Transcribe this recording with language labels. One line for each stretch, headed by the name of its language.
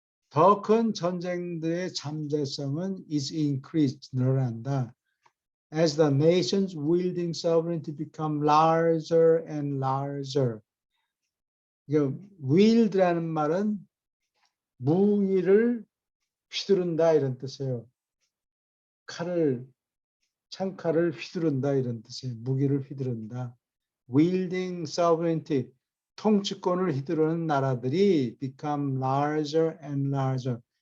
Korean: 더 큰 전쟁들의 잠재성은
English: is increased,
Korean: 늘어난다.
English: As the nations wielding sovereignty become larger and larger.
Korean: wield라는 말은 무기를 휘두른다 이런 뜻이에요. 창칼을 휘두른다 이런 뜻이에요. 무기를 휘두른다.
English: wielding sovereignty,
Korean: 통치권을 휘두르는 나라들이
English: become larger and larger.